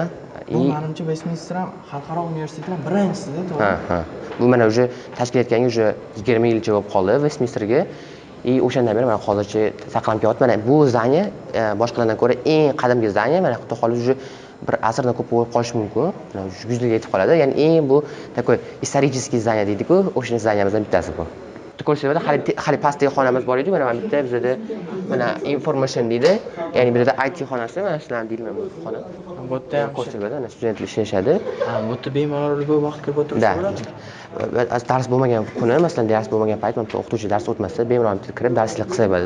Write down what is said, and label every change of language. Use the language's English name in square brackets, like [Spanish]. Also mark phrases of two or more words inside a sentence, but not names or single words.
[Uzbek] Bu menimcha Westminster ham xalqaro universitetlar birinchisi-da, to'g'ri? Bu mana уже tashkil etganga уже 20 yilcha bo'lib qoldi Westminsterga. O'shandan beri mana hozircha saqlanib kelyapti. Mana bu zdание boshqalardan ko'ra eng qadimgi zdание, mana xudo xohlasa уже bir asrdan ko'p bo'lib qolishi mumkin. Mana 100 yilga yetib qoladi. Ya'ni eng bu [Russian] такой исторический здание [Uzbek] deydi-ku, o'sha zdaniyamizdan bittasi bu. Ko'rsatuvda hali pastdagi xonamiz bor edi, mana bitta bizda mana information deydi. Ya'ni bizda IT xonasi, mana shular deyilgan bu xona. Bu yerda ham ko'rsatuvda mana studentlar ishlayshadi. Bu yerda bemalol bu vaqt kirib o'tirsa bo'ladi. Dars bo'lmagan kuni, masalan, dars bo'lmagan payt, mana o'qituvchi dars o'tmasa, bemalol kirib darslar qilsa bo'ladi.